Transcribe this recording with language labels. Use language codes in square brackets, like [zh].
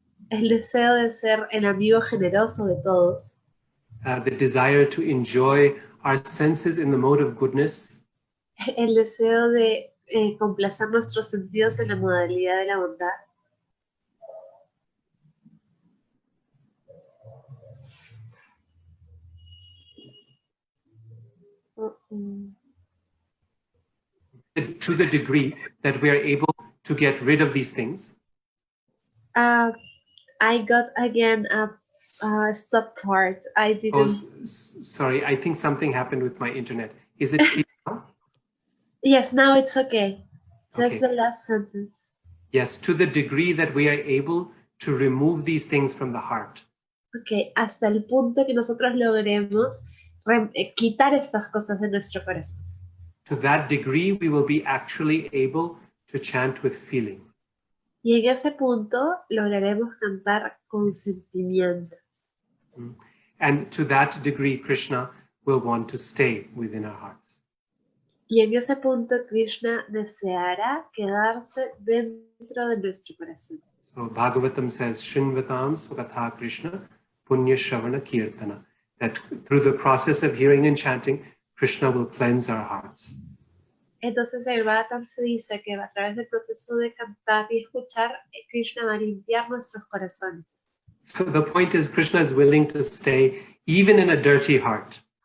[es] El deseo de ser el amigo generoso de todos. [en] The desire to enjoy our senses in the mode of goodness. [es] El deseo de complacer nuestros sentidos en la modalidad de la bondad. [en] To the degree that we are able to get rid of these things. I got again a stop part. I didn't. Oh, sorry, I think something happened with my internet. Is it clear now? Yes, now it's okay. Just Okay. the last sentence. Yes, to the degree that we are able to remove these things from the heart. [es] Okay, hasta el punto que nosotros logremos quitar estas cosas de nuestro corazón. [en] To that degree, we will be actually able to chant with feeling. [es] Y en ese punto lograremos cantar con sentimiento. [en] And to that degree, Krishna will want to stay within our hearts. [es] Y en ese punto Krishna deseará quedarse dentro de nuestro corazón. [en] So Bhagavatam says, [sa] Srinvatam Swakatha Krishna Punya Shravana Kirtana. [en] That through the process of hearing and chanting, Krishna will cleanse our hearts. [es] Entonces el Bhagavatam se dice que a través del proceso de cantar y escuchar, Krishna va a limpiar nuestros corazones. [en] So the point is, Krishna is willing to stay even in a dirty heart.